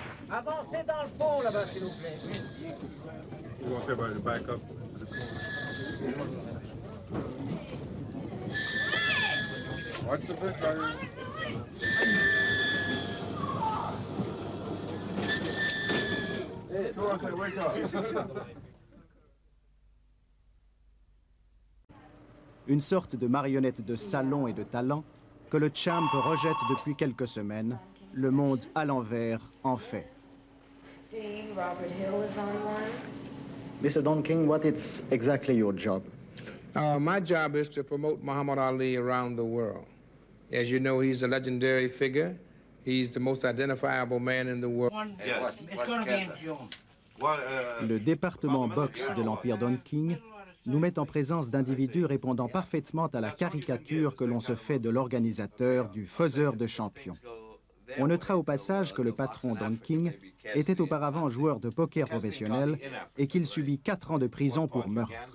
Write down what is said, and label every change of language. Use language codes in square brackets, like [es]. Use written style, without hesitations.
[fr] Avancez dans le fond, là-bas, s'il vous plaît. [en] You want everybody to back up to the corner. Watch the bit, buddy. Hey, I say, wake up. [fr] Une sorte de marionnette de salon et de talent que le champ rejette depuis quelques semaines, le monde à l'envers en fait. [en] Robert Hill is on one. Mr. Don King, what is exactly your job? My job is to promote Muhammad Ali around the world. As you know, he's a legendary figure. He's the most identifiable man in the world. Yes. It's going to be in June. [fr] Le département boxe de l'Empire Don King nous met en présence d'individus répondant parfaitement à la caricature que l'on se fait de l'organisateur du faiseur de champions. On notera au passage que le patron Don King était auparavant joueur de poker professionnel et qu'il subit 4 ans de prison pour meurtre.